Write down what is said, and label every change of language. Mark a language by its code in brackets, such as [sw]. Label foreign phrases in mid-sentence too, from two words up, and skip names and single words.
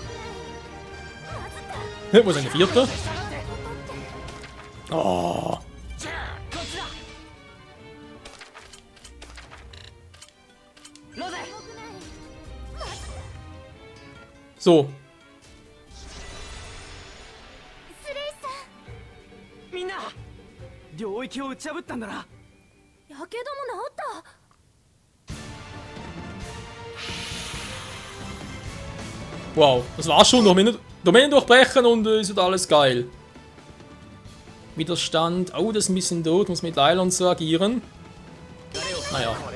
[de] Wo ist eine vierte? Oh. So. [ja] みんな、領域を打ち破ったんだな。やけども治った。 [de] Wow, das war's schon. Domänen durchbrechen und ist wieder alles geil. Widerstand. Oh, das ist ein bisschen doof. Muss mit Layla und so agieren. Naja.